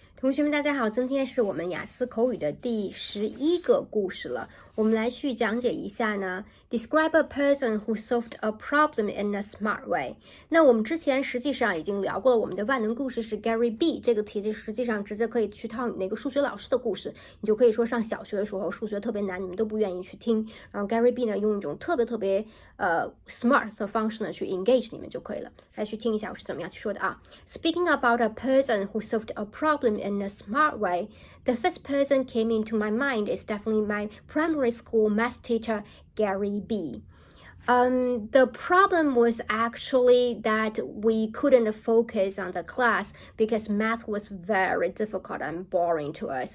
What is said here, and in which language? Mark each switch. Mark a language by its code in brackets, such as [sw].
[zh] 同学们大家好，今天是我们雅思口语的第11个故事了。我们来去讲解一下呢 [en] Describe a person who solved a problem in a smart way。 [zh] 那我们之前实际上已经聊过了，我们的万能故事是 Gary B 这个题实际上直接可以去套你那个数学老师的故事，你就可以说上小学的时候数学特别难，你们都不愿意去听，然后 Gary B 呢用一种特别smart 的方式呢去 engage 你们就可以了。来去听一下我是怎么样去说的啊。 [en] Speaking about a person who solved a problem in a smart way, the first person came into my mind is definitely my primary school math teacher, Gary B. The problem was actually that we couldn't focus on the class because math was very difficult and boring to us.